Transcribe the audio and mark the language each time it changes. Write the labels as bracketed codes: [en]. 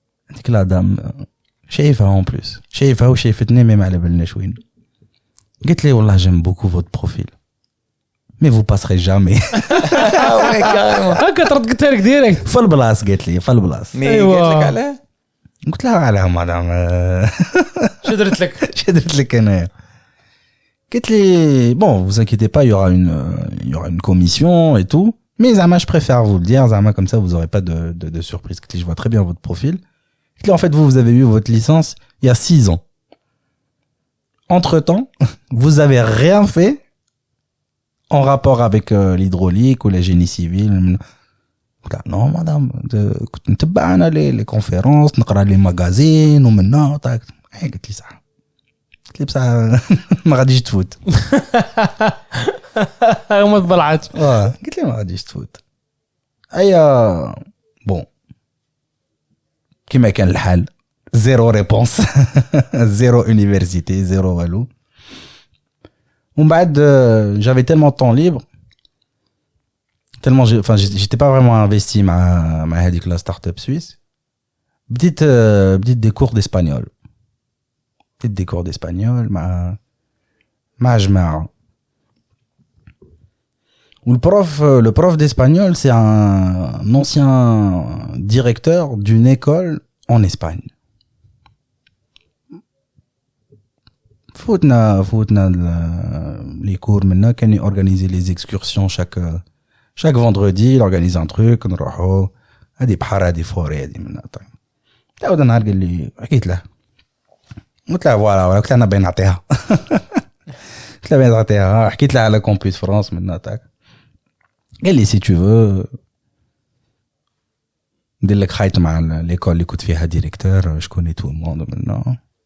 [ar] هذيك لا دام شايفها اون بلوس، شايفها وشايفتني مي ما على بالناش وين. قلت لي والله [fr] j'aime beaucoup votre profil mais vous passerez jamais. وي كاريمون [ar] هكا قلت لك ديريكت في البلاص. قالت لي في البلاص. مي قالت لك علاه؟ قلت لها علاه مدام. شدرت لك انايا. قالت لي [fr] bon vous inquiétez pas, il y aura une commission et tout, mais zama je préfère vous le dire, zama comme ça vous aurez pas de surprise. [ar] قالت لي [fr] je vois très bien votre profil. قالت لي en fait vous avez eu votre licence il y a 6 ans. Entre-temps, vous avez rien fait en rapport avec l'hydraulique ou le génie civil. Non madame, [ar] كنت نتبع انا لي كونفيرونس، نقرا لي ماغازين ومنا طاك. قالت لي صح. قلت لي بصح ما غاديش تفوت. ما طلعت. قلت لي ما غاديش تفوت. ايا بون كيما كان الحال، زيرو ريبونس. زيرو يونيفرسيتي، زيرو والو. ومن بعد [fr] j'avais tellement de temps libre, tellement j'étais pas vraiment investi [ar] مع هذيك لا ستارت اب سويس. بديت [fr] des cours d'espagnol. des cours d'espagnol [ar] مع جماعة. [fr] Le prof d'espagnol, c'est un ancien directeur d'une école en Espagne. [ar] فوتنا [fr] les cours maintenant, كان organiser les excursions chaque vendredi, il organise un truc, [ar] نروحوا هذه بحر هذه فوري هذه منا. طيب تعود نهار قال لي، حكيت له قلت له فوالا كنت انا باين نعطيها. قلت له باين نعطيها. حكيت له على كومبيوس فرنسا منا تاك. قال لي سي تو فو ندير لك خايط مع ليكول اللي كنت فيها ديريكتور، شكون تو الموند منا.